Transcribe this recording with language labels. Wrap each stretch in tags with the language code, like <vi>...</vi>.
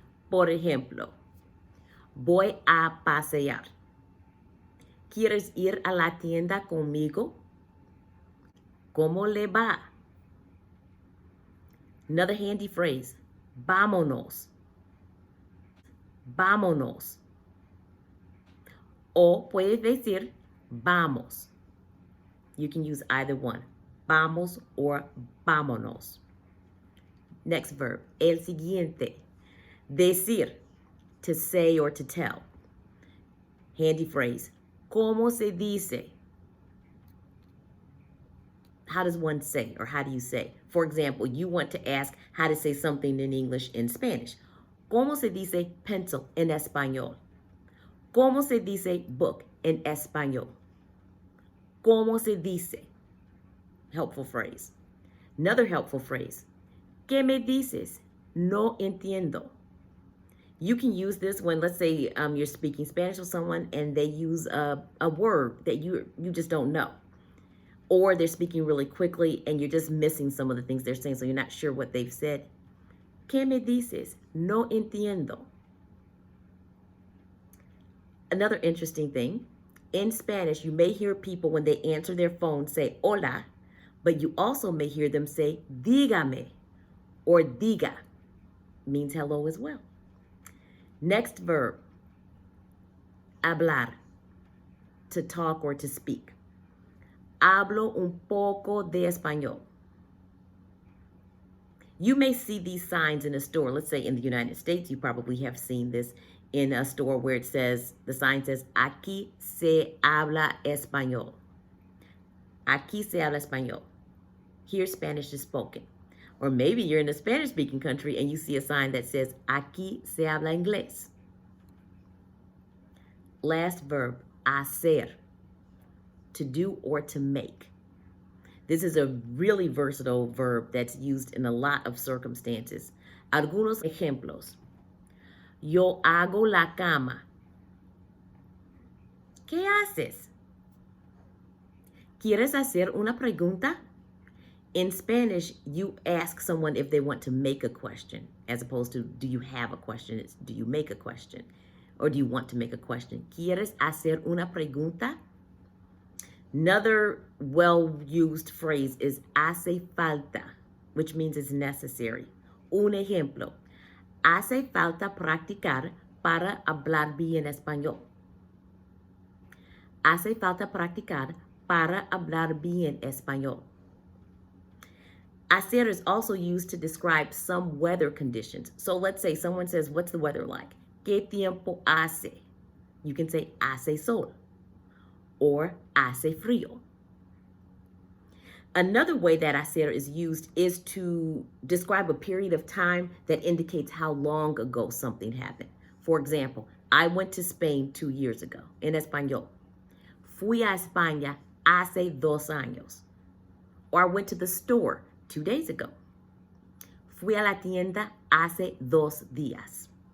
<es>Por ejemplo, voy a pasear. ¿Quieres ir a la tienda conmigo? ¿Cómo le va?</es> <en>Another handy phrase,</en> <es>vámonos. Vámonos. O puedes decir vamos.</es> <en>You can use either one, vamos or vámonos. Next verb,</en> <es>el siguiente,</es> <en>decir, to say or to tell. Handy phrase,</en> <es>¿cómo se dice?</es> <en>How does one say, or how do you say? For example, you want to ask how to say something in English in Spanish.</en> <es>¿Cómo se dice pencil en español? ¿Cómo se dice book en español? ¿Cómo se dice?</es> <en>Helpful phrase. Another helpful phrase.</en> <es>¿Qué me dices? No entiendo.</es> <en>You can use this when, let's say, you're speaking Spanish with someone and they use a word that you just don't know. Or they're speaking really quickly and you're just missing some of the things they're saying, so you're not sure what they've said.</en> <es>¿Qué me dices? No entiendo.</es> <en>Another interesting thing, in Spanish, you may hear people when they answer their phone say hola, but you also may hear them say dígame or diga, means hello as well. Next verb, hablar, to talk or to speak.</en> <es>Hablo un poco de español.</es> <en>You may see these signs in a store. Let's say in the United States, you probably have seen this in a store where it says, the sign says,</en> <es>aquí se habla español. Aquí se habla español.</es> <en>Here Spanish is spoken. Or maybe you're in a Spanish-speaking country and you see a sign that says,</en> <es>aquí se habla inglés.</es> <en>Last verb, hacer, to do or to make. This is a really versatile verb that's used in a lot of circumstances.</en> <es>Algunos ejemplos. Yo hago la cama. ¿Qué haces? ¿Quieres hacer una pregunta?</es> <en>In Spanish, you ask someone if they want to make a question, as opposed to do you have a question? It's do you make a question? Or do you want to make a question?</en> <es>¿Quieres hacer una pregunta?</es> <en>Another well-used phrase is</en> <es>hace falta,</es> <en>which means it's necessary.</en> <es>Un ejemplo, hace falta practicar para hablar bien español. Hace falta practicar para hablar bien español.</es> <en>Hacer is also used to describe some weather conditions. So let's say someone says, what's the weather like?</en> <es>¿Qué tiempo hace?</es> <en>You can say</en> <es>hace sol</es> <en>or</en> <es>hace frío.</es> <en>Another way that hacer is used is to describe a period of time that indicates how long ago something happened. For example, I went to Spain 2 years ago.</en> <es>En español, fui a España hace 2 años.</es> <en>Or I went to the store 2 days ago.</en> <es>Fui a la tienda hace 2 días.</es>